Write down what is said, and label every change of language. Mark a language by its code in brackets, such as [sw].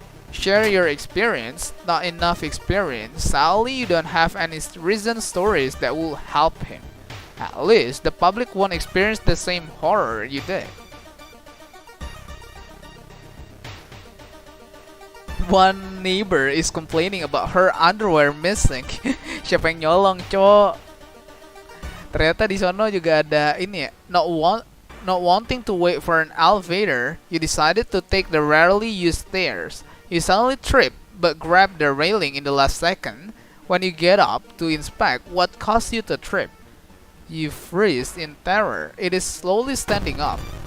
[en] Share your experience. Not enough experience. Sadly, you don't have any recent stories that will help him. At least, the public won't experience the same horror you did. One neighbor is complaining about her underwear missing. [id] Siapa yang nyolong, cowok? Ternyata di sono juga ada ini ya. [en] Not wanting to wait for an elevator, you decided to take the rarely used stairs. You suddenly trip, but grab the railing in the last second. When you get up to inspect what caused you to trip, you freeze in terror. It is slowly standing up.